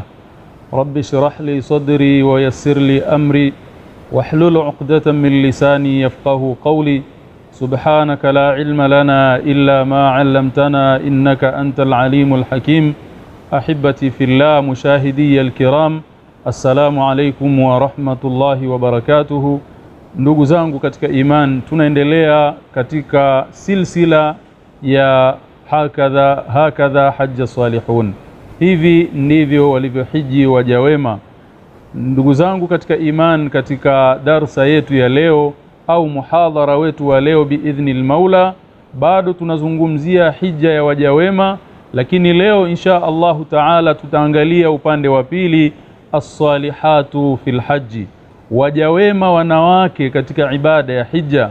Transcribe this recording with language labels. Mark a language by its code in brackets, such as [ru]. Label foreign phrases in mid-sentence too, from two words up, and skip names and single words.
[ar] رب اشرح لي صدري ويسر لي أمري واحلل عقدة من لساني يفقه قولي. سبحانك لا علم لنا إلا ما علمتنا إنك أنت العليم الحكيم. أحبتي في الله مشاهدي الكرام، السلام عليكم ورحمة الله وبركاته. [sw] Ndugu zangu katika iman, tunaendelea katika silsila ya [ar] هكذا حج صالحون. [sw] Hivi ndivyo walivyohiji waja wema. Ndugu zangu katika iman, katika darsa yetu ya leo au muhadhara wetu wa leo [ar] بإذن المولى, [sw] bado tunazungumzia hija ya waja wema, lakini leo [ar] إن شاء الله تعالى [sw] tutaangalia upande wa pili, [ar] الصالحات في الحج, [sw] waja wema wanawake katika ibada ya hija.